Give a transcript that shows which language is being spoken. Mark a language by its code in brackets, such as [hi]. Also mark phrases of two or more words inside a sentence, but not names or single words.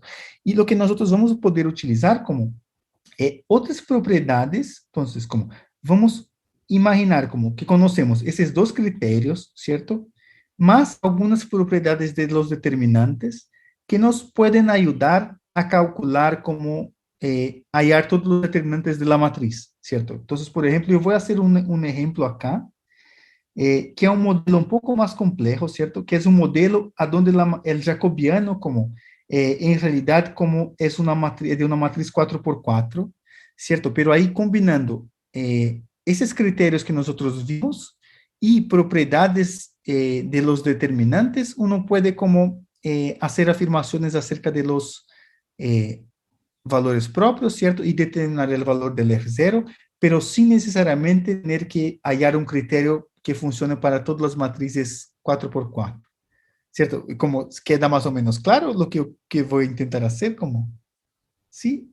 [es] Y lo que nosotros vamos a poder utilizar como otras propiedades, entonces, como vamos imaginar como que conocemos esos dos criterios, ¿cierto? Más algunas propiedades de los determinantes que nos pueden ayudar a calcular como hallar todos los determinantes de la matriz, ¿cierto? Entonces, por ejemplo, yo voy a hacer un ejemplo acá, que [pt] é um modelo um pouco mais complexo, certo? Que é um modelo onde o jacobiano, como em realidade, como é uma matriz de uma matriz 4x4, certo? Pero aí combinando esses critérios que nós vimos e propriedades [es] de los determinantes, [pt] uno pode como fazer afirmações acerca [es] de los valores propios, ¿cierto? Y determinar el valor del R0, pero sin necesariamente tener que hallar un criterio que funcione para todas las matrices 4x4, ¿cierto? Y como queda más o menos claro lo que voy a intentar hacer, como, ¿sí?